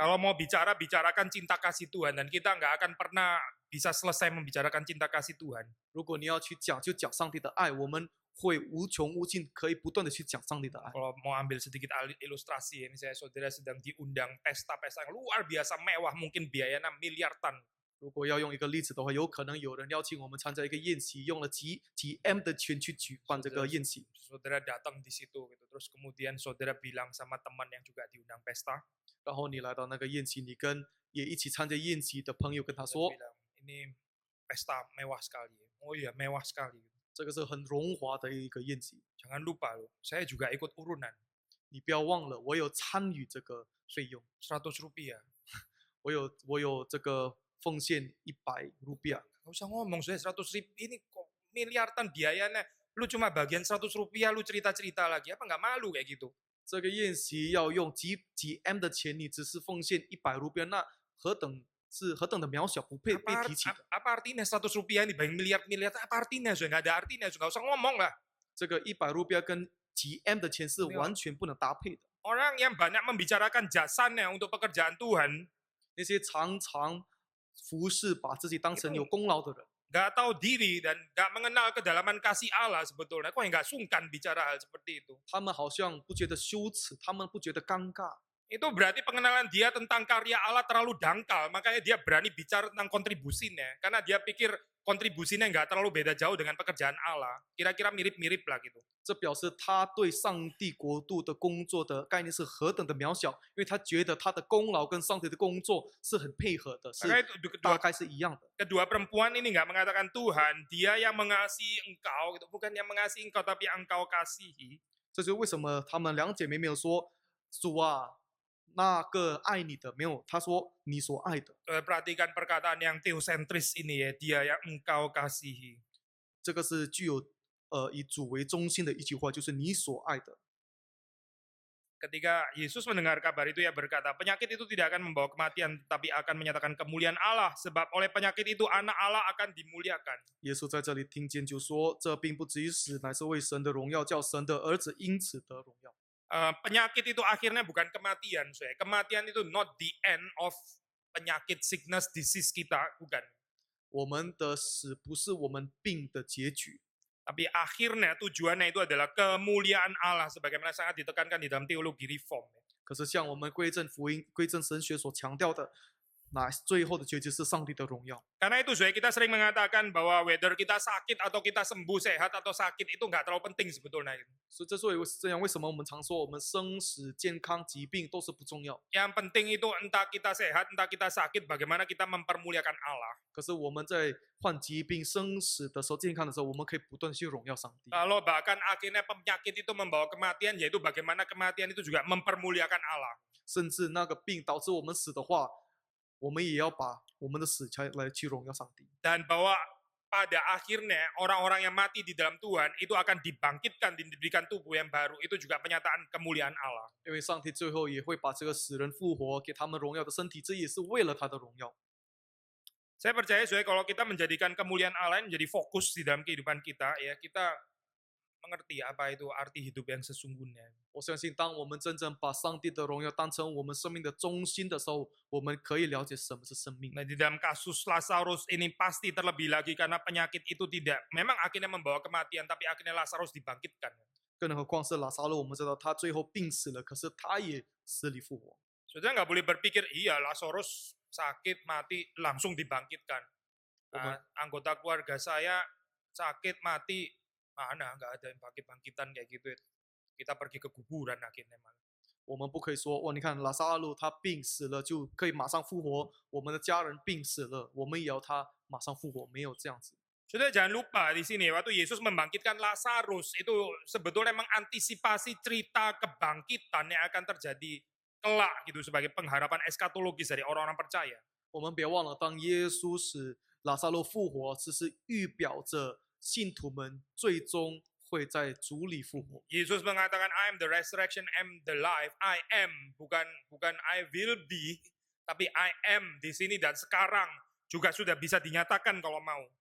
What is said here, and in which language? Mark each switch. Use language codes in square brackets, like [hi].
[id] Kalau mau bicara, bicarakan cinta kasih Tuhan. Dan kita nggak akan pernah bisa selesai membicarakan cinta kasih Tuhan. [zh] 如果你要去讲，就讲上帝的爱，我们会无穷无尽，可以不断的去讲上帝的爱。 [id] Kalau mau ambil sedikit ilustrasi, ya, misalnya saudara sedang diundang pesta-pesta yang luar biasa mewah, mungkin biayanya miliaran. [zh] 如果要用一个例子的话，有可能有人邀请我们参加一个宴席，用了几 M 的钱去举办这个宴席。 [id] Saudara datang di situ, gitu. Terus kemudian saudara bilang sama teman yang juga diundang pesta, [zh] 然后你来到那个宴席，你跟也一起参加宴席的朋友跟他 [id] saudara [zh] 说， [id] bilang, ini pesta mewah sekali. Oh iya, mewah sekali. [zh] 这个是很荣华的一个宴席， [id] Jangan lupa loh, saya juga ikut urunan. [zh] 你不要忘了，我有参与这个费用， [id] 100 rupiah. [zh] 我有这个奉献100 rupiah。 [id] Nggak usah ngomong, saya 100 ribu, ini kok miliaran biayanya. Lu cuma bagian 100 rupiah, lu cerita-cerita lagi. Apa nggak malu kayak gitu? [zh] 这个宴席要用几 M 的钱，你只是奉献100 rupiah，那何等的渺小，不配被 [id] Apa, [zh] 提起的。 [id] apa artinya 100 rupiah ini dibanding miliar-miliar? Apa artinya? Sudah nggak ada artinya, sudah nggak usah ngomong lah. [zh] 这个100 rupiah 跟几 M 的钱是完全不能搭配的。 [id] Orang yang banyak membicarakan jasanya untuk pekerjaan Tuhan, [zh] 那些常常服侍把自己当成有功劳的人， [id] nggak tahu diri dan nggak mengenal kedalaman kasih Allah sebetulnya. Kok nggak sungkan bicara hal seperti itu? [zh] 他们好像不觉得羞耻，他们不觉得尴尬。 [id] Itu berarti pengenalan dia tentang karya Allah terlalu dangkal. Makanya dia berani bicara tentang kontribusinya. Karena dia pikir kontribusinya nggak terlalu beda jauh dengan pekerjaan Allah. Kira-kira mirip-mirip lah gitu. [zh] 这表示他对上帝国度的工作的概念是何等的渺小，因为他觉得他的功劳跟上帝的工作是很配合的，是 [id] Makanya itu [zh] 大概是一样的。 [id] kedua perempuan ini nggak mengatakan Tuhan, dia yang mengasihi engkau. Gitu. Bukan yang mengasihi engkau, tapi engkau kasihi. [zh] 这就是为什么她们两姐妹没有说主啊，那个爱你的，没有，她说你所爱的。 [id] Perhatikan perkataan yang teosentris ini ya, dia yang engkau kasihi. [zh] 这个是具有以主为中心的一句话，就是你所爱的。 [id] Ketika Yesus mendengar kabar itu, ya berkata, penyakit itu tidak akan membawa kematian, tapi akan menyatakan kemuliaan Allah, sebab oleh penyakit itu anak Allah akan dimuliakan. [zh] 耶稣在这里听见就说：“这并不至于死，乃是为神的荣耀，叫神的儿子因此得荣耀。” [id] Penyakit itu akhirnya bukan kematian, saya. Kematian itu [en] not the end of [id] penyakit, [en] sickness, disease [id] kita, bukan. [zh] 我们的死不是我们病的结局， [id] Tapi akhirnya tujuannya itu adalah kemuliaan Allah sebagaimana sangat ditekankan di dalam teologi reform. [zh] 可是像我们归正福音、归正神学所强调的，那最后的结局是上帝的荣耀。 [id] Karena itu saudara, kita sering mengatakan bahwa whether kita sakit atau kita sembuh, sehat atau sakit itu nggak terlalu penting sebetulnya. [zh] 所以这样，为什么我们常说我们生死、健康、疾病都是不重要？ [id] Yang penting itu entah kita sehat, entah kita sakit, bagaimana kita mempermuliakan Allah. [zh] 可是我们在患疾病、生死的时候、健康的时候，我们可以不断地去荣耀上帝。 [id] Kalau bahkan akhirnya penyakit itu membawa kematian, yaitu bagaimana kematian itu juga mempermuliakan Allah. [zh] 甚至那个病导致我们死的话，我们也要把我们的死来去荣耀上帝。 [id] Dan bahwa pada akhirnya orang-orang yang mati di dalam Tuhan itu akan dibangkitkan, diberikan tubuh yang baru. Itu juga penyataan kemuliaan Allah. [zh] 因为上帝最后也会把这个死人复活，给他们荣耀的身体，这也是为了他的荣耀。 [id] Saya percaya saudara, kalau kita menjadikan kemuliaan Allah menjadi fokus di dalam kehidupan kita, ya kita mengerti apa itu arti hidup yang sesungguhnya. [zh] 我相信，当我们真正把上帝的荣耀当成我们生命的中心的时候，我们可以了解什么是生命。 [id] Nah, di dalam kasus Lazarus ini pasti terlebih lagi karena penyakit itu tidak memang akhirnya membawa kematian, tapi akhirnya Lazarus dibangkitkan. [zh] 更何况是拉撒路，我们知道他最后病死了，可是他也死里复活。 [id] Saudara nggak boleh berpikir, iya Lazarus sakit, mati, langsung dibangkitkan. Anggota keluarga saya sakit, mati, mana nggak ada yang bangkit-bangkitan kayak gitu. Kita pergi ke kuburan akhirnya malah. [zh] 我们不可以说，哇，你看拉撒路他病死了就可以马上复活，我们的家人病死了，我们也要他马上复活，没有这样子。 [id] Saudara jangan lupa di sini waktu Yesus membangkitkan Lazarus itu sebetulnya mengantisipasi cerita kebangkitan yang akan terjadi kelak gitu sebagai pengharapan eskatologis dari orang-orang percaya. [zh] 我们别忘了，当耶稣使拉撒路复活，这是预表着信徒们最终会在主里复活。 [id] Yesus mengatakan [en] I am the resurrection, I am [id] the life, I am bukan [en] I will be, [id] tapi [en] I am [id] di sini dan sekarang juga sudah bisa dinyatakan kalau mau.